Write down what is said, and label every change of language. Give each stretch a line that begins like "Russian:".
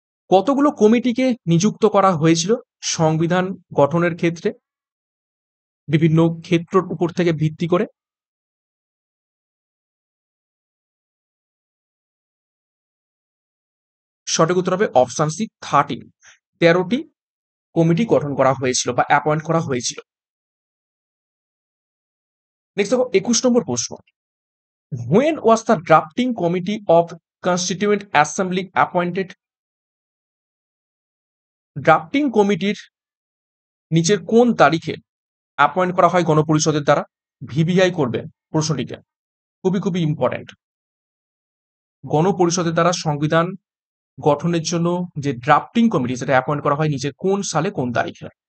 Bangla: কতগুলো কমিটিকে নিযুক্ত করা হয়েছিল সংবিধান গঠনের ক্ষেত্রে বিভিন্ন ক্ষেত্রের উপর থেকে ভিত্তি করে? সঠিক উত্তর হবে অপশন সি 13। 13টি কমিটি গঠন করা হয়েছিল বা অ্যাপয়েন্ট করা হয়েছিল। নেক্সট দেখো 21 নম্বর প্রশ্ন।
English: When was the drafting committee of Constituent Assembly appointed?
Bangla: Drafting কমিটির নিচের কোন তারিখে অ্যাপয়েন্ট করা হয় গণপরিষদের দ্বারা? ভিভিআই করবেন প্রশ্নটিকে, খুবই ইম্পর্টেন্ট। গণপরিষদের দ্বারা সংবিধান গঠনের জন্য যে ড্রাফটিং কমিটি সেটা অ্যাপয়েন্ট করা হয় নিচের কোন সালে কোন তারিখে?